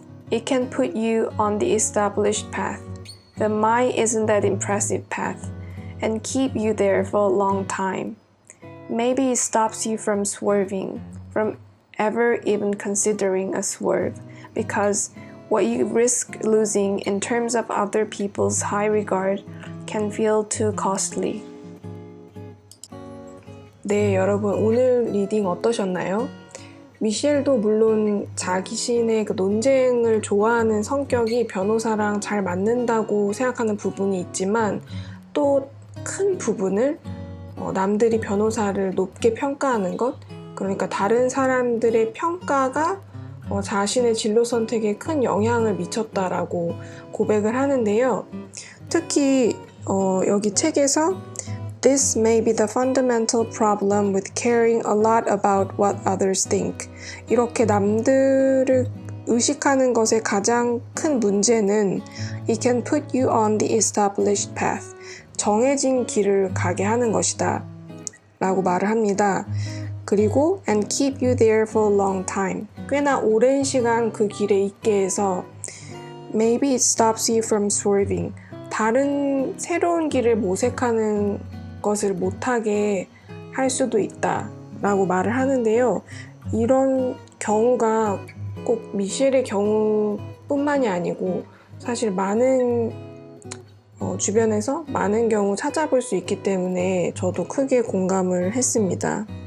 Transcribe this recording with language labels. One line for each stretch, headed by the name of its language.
English: It can put you on the established path, the mine isn't that impressive path, and keep you there for a long time. Maybe it stops you from swerving, from ever even considering a swerve, because what you risk losing in terms of other people's high regard can feel too costly.
Korean: 네, 여러분 오늘 리딩 어떠셨나요? 미셸도 물론 자신의 그 논쟁을 좋아하는 성격이 변호사랑 잘 맞는다고 생각하는 부분이 있지만 또 큰 부분을 남들이 변호사를 높게 평가하는 것, 그러니까 다른 사람들의 평가가 자신의 진로 선택에 큰 영향을 미쳤다라고 고백을 하는데요. 특히 여기 책에서
English: This may be the fundamental problem with caring a lot about what others think.
Korean: 이렇게 남들을 의식하는 것의 가장 큰 문제는
English: It can put you on the established path.
Korean: 정해진 길을 가게 하는 것이다 라고 말을 합니다. 그리고
English: and keep you there for a long time.
Korean: 꽤나 오랜 시간 그 길에 있게 해서
English: maybe it stops you from swerving.
Korean: 다른 새로운 길을 모색하는 것을 못하게 할 수도 있다 라고 말을 하는데요. 이런 경우가 꼭 미셸의 경우뿐만이 아니고 사실 많은 주변에서 많은 경우 찾아볼 수 있기 때문에 저도 크게 공감을 했습니다.